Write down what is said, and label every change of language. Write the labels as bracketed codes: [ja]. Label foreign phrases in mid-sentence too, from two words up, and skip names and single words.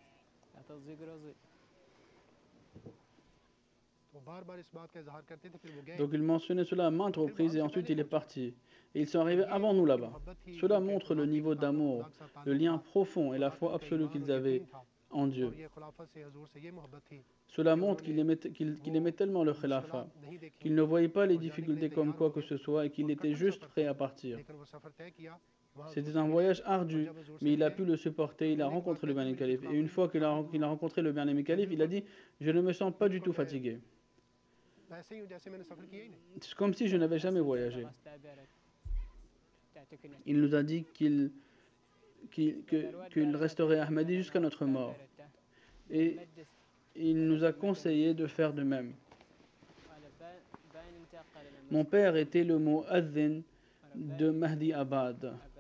[fr] Donc il mentionnait cela à maintes reprises et ensuite il est parti. Et ils sont arrivés avant nous là-bas. Cela montre le niveau d'amour, le lien profond et la foi absolue qu'ils avaient en Dieu. [ur] اور یہ خلافت سے حضور سے یہ محبت تھی [fr] Cela montre qu'il aimait tellement le khilafat, [ur] نہیں دیکھی [fr] qu'il ne voyait pas les difficultés comme quoi que ce soit et qu'il était juste prêt à partir. [ur] لیکن وہ سفر طے کیا وہاں حضور [fr] C'était [ur] से [fr] un [ur] मिले [fr] voyage [ur] और [fr] ardu, [ur] جب حضور سے [fr] mais il a [ur] मिले [fr] pu le supporter, il a rencontré le bien-aimé calife. Et une fois qu'il a rencontré le bien-aimé calife, il a dit « Je ne me sens pas du tout fatigué. [ur] ویسے ہی جیسے میں نے سفر کیا ہی نہیں [fr] C'est comme si je n'avais jamais voyagé. » Il nous a dit qu'il resterait Ahmadi jusqu'à notre mort. Et il nous a conseillé de faire de même. Mon père était le mu'adhin de Mahdi Abad.